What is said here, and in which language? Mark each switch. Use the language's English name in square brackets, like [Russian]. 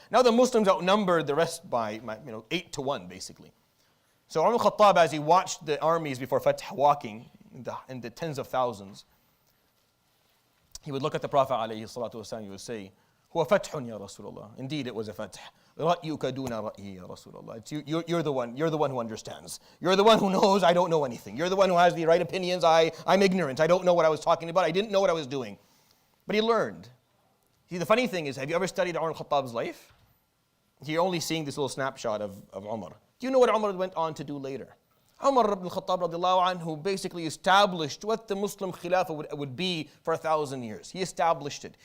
[English] Now the Muslims outnumbered the rest by 8-1 basically. So Umar al-Khattab, as he watched the armies before Fath walking in the tens of thousands, he would look at the Prophet ﷺ, he would say, [Arabic] هو فتح يا رسول الله. [English] Indeed, it was a fath. [Arabic] رأيك دون رأيي يا رسول الله. [English] You're the one who understands. You're the one who knows I don't know anything. You're the one who has the right opinions. I'm ignorant. I don't know what I was talking about. I didn't know what I was doing. But he learned. See, the funny thing is, have you ever studied Umar al-Khattab's life? You're only seeing this little snapshot of Umar. Do you know what Umar went on to do later? Umar ibn al-Khattab radiallahu anhu basically established what the Muslim Khilafah would be for 1,000 years. He established it.